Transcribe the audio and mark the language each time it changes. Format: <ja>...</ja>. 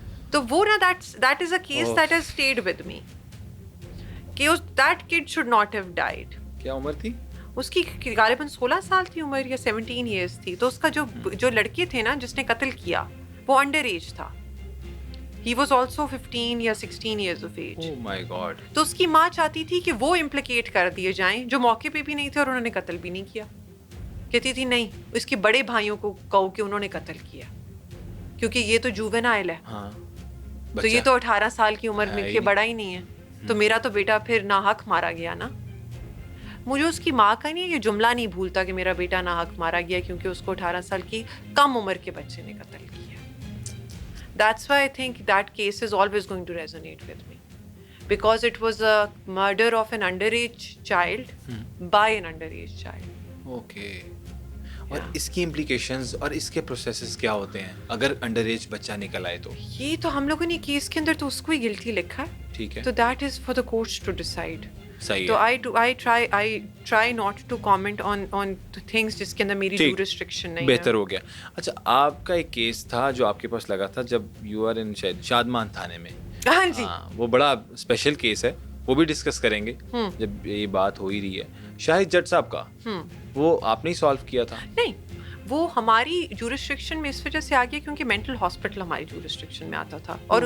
<ur>تو وہ نا</ur> <en>That is a case that has stayed with me کہ that kid should not have died.</en> <ur>کیا عمر تھی اس کی؟ غالباً 16 سال تھی عمر یا 17 ایئرس تھی. تو اس کا جو لڑکے تھے نا جس نے قتل کیا, وہ انڈر ایج تھا.</ur> <en>He was also 15 یا 16 years of age. Oh my God.</en> <ur>تو اس کی ماں چاہتی تھی کہ وہ امپلیکیٹ کر دیے جائیں جو موقع پہ بھی نہیں تھے اور انہوں نے قتل بھی نہیں کیا. کہتی تھی نہیں, اس کے بڑے بھائیوں کو کہو کہ انہوں نے قتل کیا, کیونکہ یہ تو جوونائل ہے. ہاں تو یہ تو 18 سال کی عمر میں کے بڑا ہی نہیں ہے. تو میرا تو بیٹا پھر ناحق مارا گیا نا. مجھے اس کی ماں کا نہیں یہ جملہ نہیں بھولتا کہ میرا بیٹا ناحق مارا گیا کیونکہ اس کو 18 سال کی کم عمر کے بچے نے قتل کیا.</ur> <en>That's why I think that case is always going to resonate with me. Because it was a murder of an underage child by an underage child. Okay.</en> <ur>اور اس کی امپلیکیشنز اور اس کے پروسیسز کیا ہوتے ہیں اگر انڈر ایج بچہ نکل آئے تو؟ یہ تو ہم لوگوں نے کیس کے اندر تو اس کو ہی گلٹی لکھا ہے. ٹھیک ہے.</ur> <en>تو that is for the courts to decide.</en> <ur>صحیح. تو</ur> <en>I try not to comment on things</en> <ur>جس کے اندر میری jurisdiction نہیں ہے. بہتر ہو گیا. اچھا آپ کا ایک کیس تھا جو آپ کے پاس لگا تھا جب یو آر ان شادمان تھانے میں. ہاں جی. وہ بڑا اسپیشل کیس ہے, وہ بھی ڈسکس کریں گے جب یہ بات ہو ہی رہی ہے. شاہد جٹ صاحب کا وہ آپ نے ہی سالو کیا تھا؟ نہیں, وہ ہماری جورسڈکشن میں اس وجہ سے آ گیا کیونکہ مینٹل ہاسپٹل ہماری جورسڈکشن میں آتا تھا اور</ur>